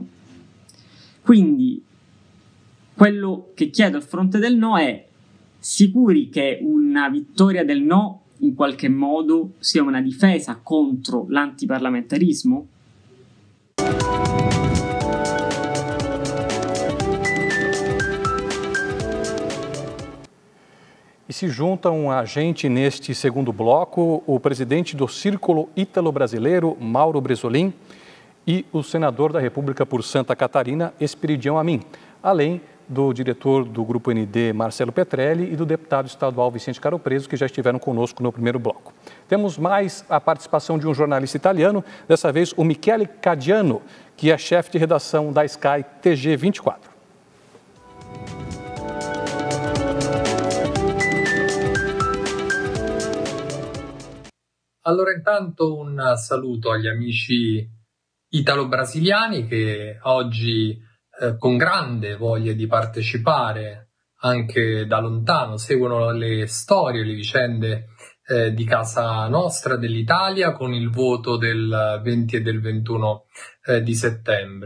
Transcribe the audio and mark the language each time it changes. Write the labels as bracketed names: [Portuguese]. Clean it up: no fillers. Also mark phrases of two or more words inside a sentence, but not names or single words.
[Italian] Quindi quello che chiedo al fronte del no è: sicuri che una vittoria del no in qualche modo sia una difesa contro l'antiparlamentarismo? [Portuguese] E se juntam a gente neste segundo bloco o presidente do Círculo Ítalo-Brasileiro, Mauro Bresolim, e o senador da República por Santa Catarina, Esperidião Amin, além do diretor do Grupo ND, Marcelo Petrelli, e do deputado estadual Vicente Caropreso, que já estiveram conosco no primeiro bloco. Temos mais a participação de um jornalista italiano, dessa vez o Michele Cadiano, que é chefe de redação da Sky TG24. [Italian] Allora intanto un saluto agli amici italo-brasiliani che oggi con grande voglia di partecipare anche da lontano seguono le storie, le vicende di casa nostra, dell'Italia, con il voto del 20 e del 21 di settembre.